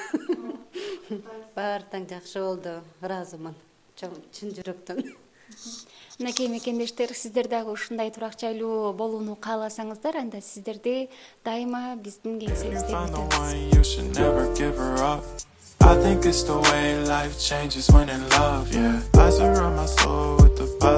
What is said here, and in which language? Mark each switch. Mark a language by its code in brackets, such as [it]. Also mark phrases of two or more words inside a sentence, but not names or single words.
[ky] Баары тең жакшы болду, ыраазымын. Чын жүрөктөн. Мынакей мекендештер, сиздер дагы ушундай турак жайлуу болууну кааласаңыздар, анда сиздерди дайыма биздин кеңсебизде күтөбүз. [en] I think it's the way life changes when in love, yeah. I surround my soul with the positive.